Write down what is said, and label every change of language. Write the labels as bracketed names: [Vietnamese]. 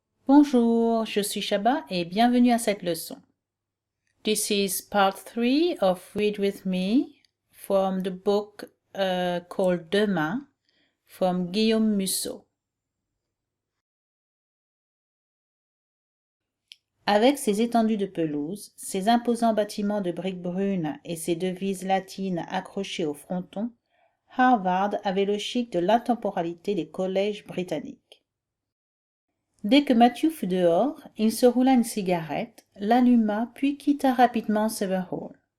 [French] Bonjour, je suis Shaba et bienvenue à cette leçon. [English] This is part 3 of Read With Me from the book called Demain from Guillaume Musso. [French] Avec ses étendues de pelouse, ses imposants bâtiments de briques brunes et ses devises latines accrochées au fronton, Harvard avait le chic de l'intemporalité des collèges britanniques. Dès que Matthew fut dehors, il se roula une cigarette, l'alluma, puis quitta rapidement Sever Hall.